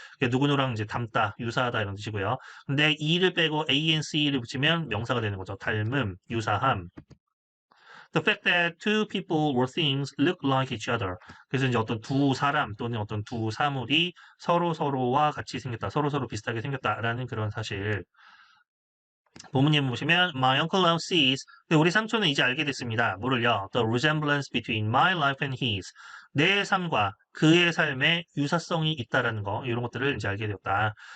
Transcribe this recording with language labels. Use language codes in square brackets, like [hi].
[ko] 누구누구랑 이제 닮다, 유사하다 이런 뜻이고요. 근데 e를 빼고 ance를 붙이면 명사가 되는 거죠. 닮음, 유사함. [en] The fact that two people or things look like each other. [ko] 그래서 이제 어떤 두 사람 또는 어떤 두 사물이 서로와 같이 생겼다. 서로 비슷하게 생겼다라는 그런 사실. 본문님 보시면 [en] My uncle now sees. [ko] 우리 삼촌은 이제 알게 됐습니다. 뭐를요? [en] The resemblance between my life and his. [ko] 내 삶과 그의 삶에 유사성이 있다라는 거, 이런 것들을 이제 알게 되었다.